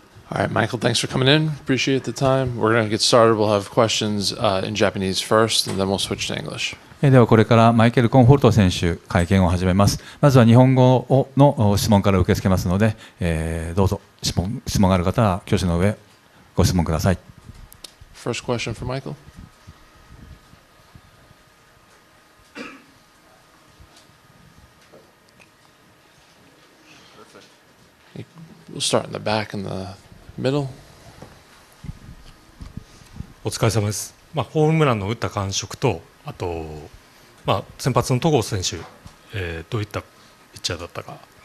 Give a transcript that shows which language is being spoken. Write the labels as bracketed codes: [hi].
[en] All right, Michael, thanks for coming in. Appreciate the time. We're going to get started. We'll have questions in Japanese first, and then we'll switch to English. [ja] ではこれからマイケル・コンフォルト選手会見を始めます。まずは日本語の質問から受け付けますので、どうぞ質問がある方は挙手の上ご質問ください。 [en] First question for Michael. We'll start in the back and the middle. [ja] お疲れ様です。ホームランの打った感触と、あと、先発の戸郷選手、どういったピッチャーだったか。